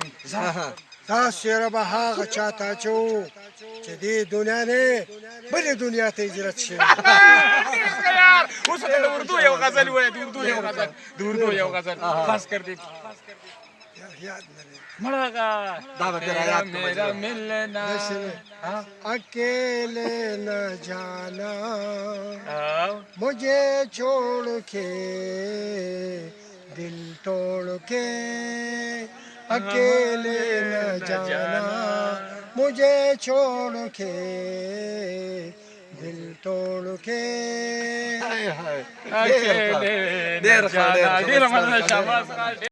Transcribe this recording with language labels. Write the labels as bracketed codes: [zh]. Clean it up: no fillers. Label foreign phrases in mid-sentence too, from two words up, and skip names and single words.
[ps] دا څېره به هغه چا ته اچوو چې دې دنیا نه بلې دنیا ته هجرت شوی اوس ته د اردو یو غزل ووایه د اردو یو غزل [ur] خاص کر [ps] دې مړه میرا ملنا [ur] اکیلے نہ جانا مجھے چھوڑ کے دل توڑ کے اکیلے نہ جانا مجھے چھوڑ کے دل توڑ کے [ps] ډېر ښه ډېر مننه شهباز خان